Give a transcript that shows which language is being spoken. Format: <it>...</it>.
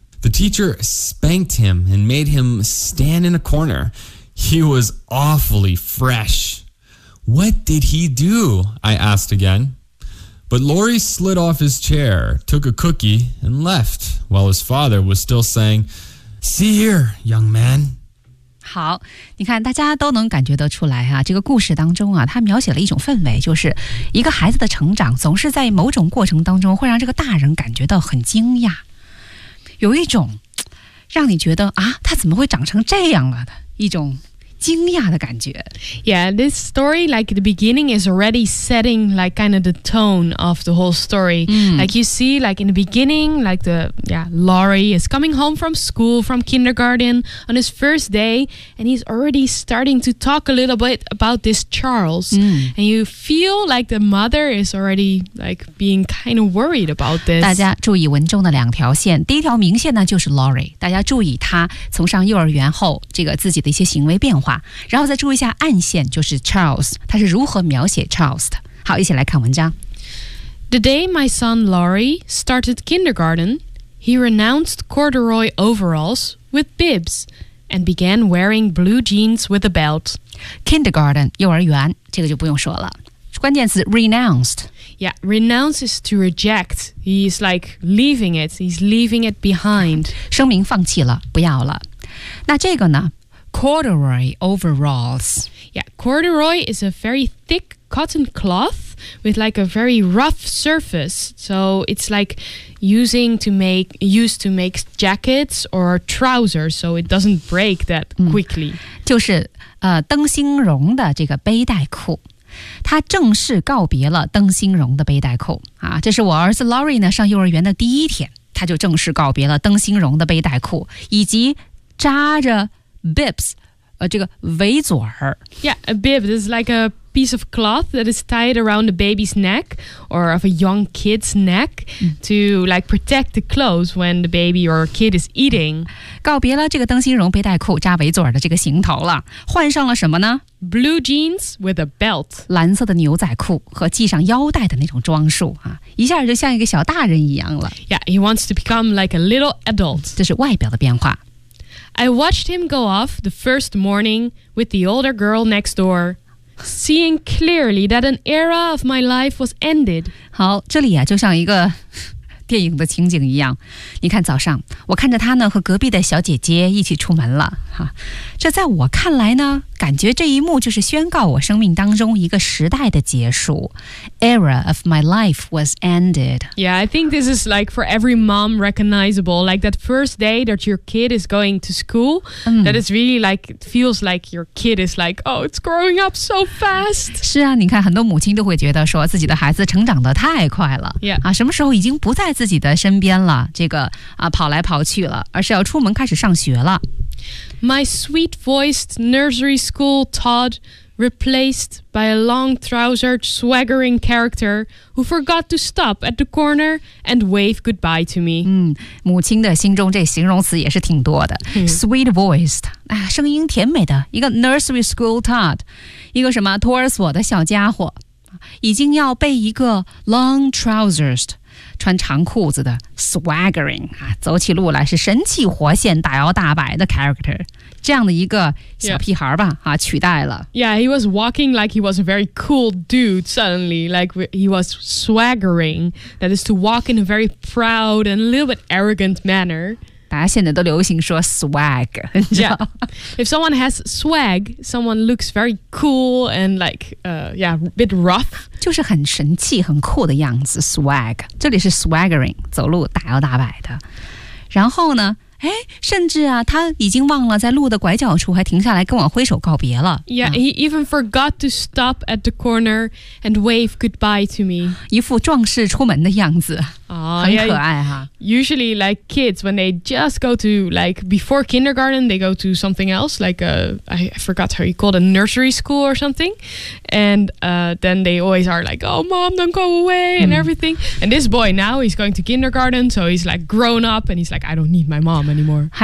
<en>The teacher spanked him and made him stand in a corner. He was awfully fresh." "What did he do?" I asked again. But Lori slid off his chair, took a cookie, and left, while his father was still saying, "See here, young man."</en> <zh>好，你看大家都能感觉得出来啊，这个故事当中啊，它描写了一种氛围，就是一个孩子的成长总是在某种过程当中会让这个大人感觉到很惊讶，有一种让你觉得啊，他怎么会长成这样了的一种惊讶的感觉。</zh> <en>Yeah, this story, like the beginning is already setting like kind of the tone of the whole story. Like you see, like in the beginning, like the, Laurie is coming home from school, from kindergarten on his first day, and he's already starting to talk a little bit about this Charles. And you feel like the mother is already like being kind of worried about this.</en> <zh>大家注意文中的两条线，第一条明线呢就是 Laurie， 大家注意他从上幼儿园后这个自己的一些行为变化，然后再注意一下暗线，就是 Charles， 他是如何描写 Charles 的。好，一起来看文章。</zh> <en>The day my son Laurie started kindergarten, he renounced corduroy overalls with bibs and began wearing blue jeans with a belt.</en> <zh>Kindergarten 幼儿园，这个就不用说了。关键词 renounced。</zh> <en>Yeah, renounce is to reject. He's like leaving it. He's leaving it behind.</en> <zh>声明放弃了，不要了。那这个呢？</zh> <en>Corduroy overalls. Yeah, corduroy is a very thick cotton cloth with like a very rough surface. So it's like used to make jackets or trousers, so it doesn't break that quickly.</en> <zh>就是灯芯绒的这个背带裤。他正式告别了灯芯绒的背带裤。啊，这是我儿子 Lori 呢上幼儿园的第一天，他就正式告别了灯芯绒的背带裤以及扎着bibs, 这个围嘴儿。</zh> <en>Yeah, a bib is like a piece of cloth that is tied around a baby's neck or of a young kid's neck to like protect the clothes when the baby or kid is eating.</en> <zh>告别了这个灯芯绒背带裤扎围嘴儿的这个行头了，换上了什么呢？</zh> <en>Blue jeans with a belt.</en> <zh>蓝色的牛仔裤和系上腰带的那种装束啊，一下就像一个小大人一样了。</zh> <en>Yeah, he wants to become like a little adult.</en> <zh>这是外表的变化。</zh> <en>I watched him go off the first morning with the older girl next door, seeing clearly that an era of my life was ended.</en> <zh>好，这里啊，就像一个电影的情景一样。你看，早上，我看着他呢，和隔壁的小姐姐一起出门了。哈，这在我看来呢，感觉这一幕就是宣告我生命当中一个时代的结束。</zh> <en>Era of my life was ended. Yeah, I think this is like for every mom recognizable, like that first day that your kid is going to school, that is really like, feels like your kid is like, oh, it's growing up so fast.</en> <zh>是啊，你看很多母亲都会觉得说自己的孩子成长得太快了。</zh> <en>Yeah.</en> <zh>啊，什么时候已经不在自己的身边了，这个啊跑来跑去了，而是要出门开始上学了。</zh> <en>My sweet-voiced nursery school Todd replaced by a long-trousered swaggering character who forgot to stop at the corner and wave goodbye to me.</en> <zh>母亲的心中这形容词也是挺多的。Sweet-voiced, 声音甜美的一个 nursery school Todd, 一个什么托儿所的小家伙已经要被一个 long-trousered,穿长裤子的 swaggering、啊、走起路来是神气活现大摇大摆的 character 这样的一个小屁孩吧、yeah. 啊、取代了</zh> <en>Yeah, he was walking like he was a very cool dude suddenly like he was swaggering that is to walk in a very proud and a little bit arrogant manner</en> <zh>大家现在都流行说 swag</zh> <en>Yeah, if someone has swag someone looks very cool and like yeah, a bit rough</en> <zh>就是很神气很酷的样子 swag 这里是 swaggering 走路大摇大摆的然后呢哎，甚至啊他已经忘了在路的拐角处还停下来跟我挥手告别了</zh> <en>Yeah,、he even forgot to stop at the corner and wave goodbye to me</en> <zh>一副壮士出门的样子、很可爱哈</zh> <en>Usually like kids when they just go to like before kindergarten they go to something else like a, I forgot how you call it a nursery school or something and、then they always are like oh mom don't go away and everything、and this boy now he's going to kindergarten so he's like grown up and he's like I don't need my mom anymore.</en>